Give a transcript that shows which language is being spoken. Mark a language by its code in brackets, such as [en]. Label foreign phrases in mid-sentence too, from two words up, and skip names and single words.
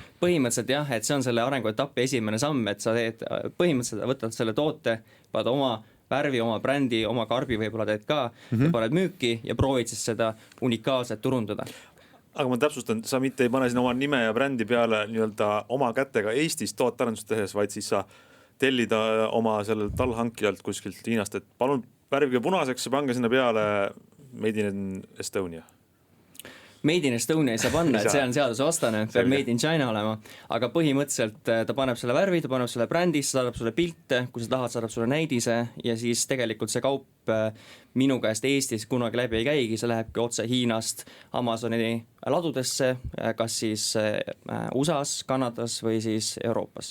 [et] Põhimõtteliselt jah, et see on selle arenguetapi esimene samm, et sa teed, põhimõtteliselt võtad selle toote, paned oma värvi, oma brändi, oma karbi võib-olla teed ka, ja paned müüki ja proovid siis seda unikaalselt turundada. Aga ma täpsustan, sa mitte ei pane siin oma nime ja brändi peale nii-öelda oma kätega Eestis tootarendust tehes, vaid siis sa tellida oma sellel tallhankijalt kuskilt Hiinast, et palun värvige punaseks ja pange sinna peale [en] Made in Estonia. Made in Estonia [et] ei saa panna, et see on seadusvastane, peab [en] Made in China [et] olema, aga põhimõtteliselt ta paneb selle värvi, ta paneb selle brändis, saadab sulle pilte, kui sa tahad, saadab sulle näidise ja siis tegelikult see kaup minu käest Eestis kunagi läbi ei käigi, see lähebki otse Hiinast Amazoni ladudesse, kas siis USAs, Kanadas või siis Euroopas.